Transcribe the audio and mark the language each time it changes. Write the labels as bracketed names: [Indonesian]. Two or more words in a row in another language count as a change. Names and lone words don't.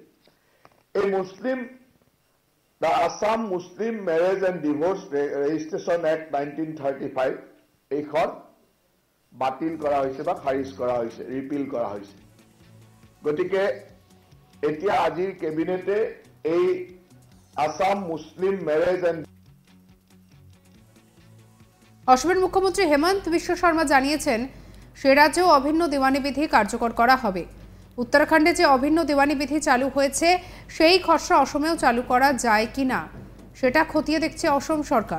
[Assamese] এই দ্য আসাম মুছলিম মেৰেজ এণ্ড ডিভোৰ্চ ৰেজিষ্ট্ৰেশ্যন এক্ট 1935 এইখন বাতিল কৰা হৈছে বা খাৰিজ কৰা হৈছে, ৰিপিল কৰা হৈছে। গতিকে এতিয়া আজিৰ কেবিনেটে এই আসাম মুছলিম মেৰেজ এণ্ড [Bangla] অসমের মুখ্যমন্ত্রী হেমন্ত বিশ্ব শর্মা জানিয়েছেন সে রাজ্যেও অভিন্ন দেওয়ানি বিধি কার্যকর করা হবে। উত্তরাখণ্ডে যে অভিন্ন দেওয়ানি বিধি চালু হয়েছে সেই খসড়া অসমেও চালু করা যায় কিনা সেটা খতিয়ে দেখছে অসম সরকার।